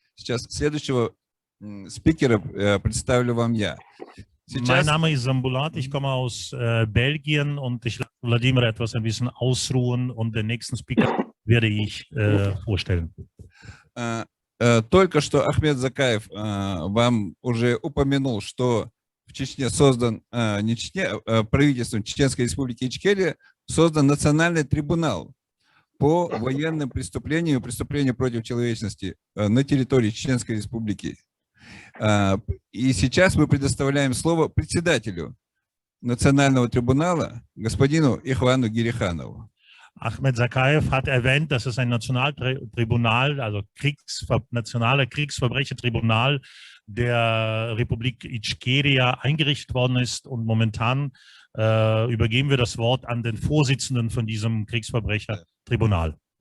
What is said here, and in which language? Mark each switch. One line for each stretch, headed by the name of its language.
Russian: Сейчас следующего спикера представлю вам я.
German: Mein Name ist Zambulat, ich komme aus Belgien und ich lasse Wladimir etwas ein bisschen ausruhen und den nächsten Speaker werde ich vorstellen.
Russian: Только что Ахмед Закаев вам уже упомянул, что в Чечне создан, правительством Чеченской Республики Ичкерия создан национальный трибунал по военным преступлениям и преступлениям против человечности на территории Чеченской Республики. И сейчас мы предоставляем слово председателю Национального трибунала, господину Ихвану Гириханову.
German: Ahmed Zakaev hat erwähnt, dass es ein Nationaltribunal, also nationale Kriegsverbrechertribunal der Republik Ichkeria eingerichtet worden ist und momentan übergeben wir das Wort an den Vorsitzenden von diesem Kriegsverbrechertribunal.